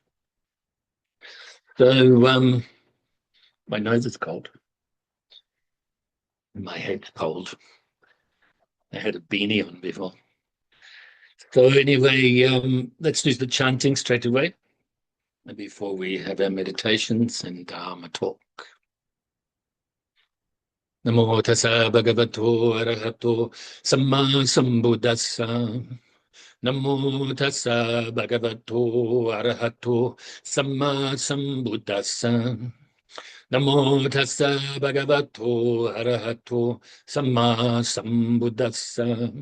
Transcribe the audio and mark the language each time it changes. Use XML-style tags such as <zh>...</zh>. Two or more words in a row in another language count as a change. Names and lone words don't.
<en>So my nose is cold. My head's cold. I had a beanie on before. So anyway, let's do the chanting straight away before we have our meditations and Dharma talk.</en> <pi>Namo Tassa Bhagavato Arahato Samma Sambuddhassa. Namo Tassa Bhagavato Arahato Samma Sambuddhassa. Namo Tassa Bhagavato Arahato Samma Sambuddhassa.</pi>